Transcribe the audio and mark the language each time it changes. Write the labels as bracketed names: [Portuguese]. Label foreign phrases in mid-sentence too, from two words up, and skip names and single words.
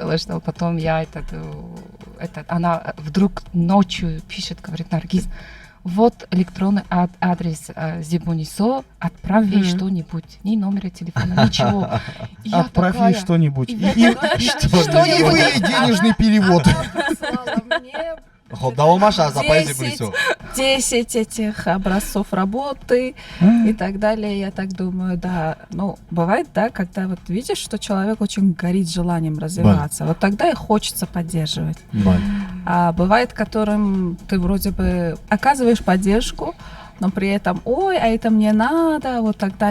[Russian] Потом я она вдруг ночью пишет, говорит, Наргиз, вот электронный адрес Зибунисо, отправь ей Мгм. что-нибудь, ни номера телефона, ничего. И я Отправь ей такая, что-нибудь. и И в это и вы ей денежный перевод. [Tajik] Хуб давомаш аз апаи Зебунисо [Russian] 10 этих образцов работы и так далее. Я так думаю, да. Ну, бывает, да, когда вот видишь, что человек очень горит желанием развиваться. Вот тогда и хочется поддерживать. А бывает, которым ты вроде бы оказываешь поддержку, но при этом, ой, а это мне надо, вот так далее.